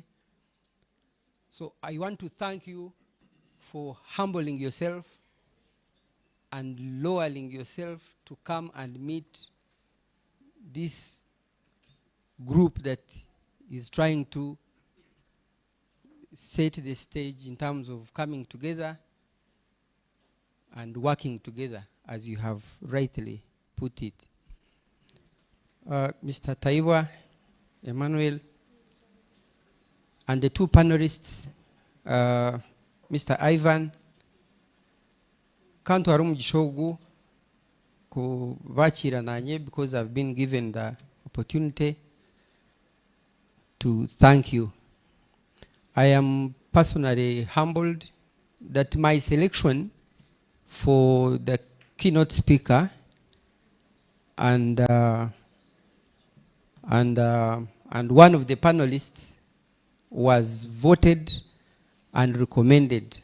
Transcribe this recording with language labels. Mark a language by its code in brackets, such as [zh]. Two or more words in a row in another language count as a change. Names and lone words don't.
[en] So I want to thank you for humbling yourself and lowering yourself to come and meet this group that is trying to set the stage in terms of coming together and working together, as you have rightly put it. Mr. Taiwa, Emmanuel, and the two panelists, Mr. Ivan, Kanto Arum Jishogu, [nyn] ku vachira nanye, [en] because I've been given the opportunity to thank you. I am personally humbled that my selection for the keynote speaker and one of the panelists was voted and recommended.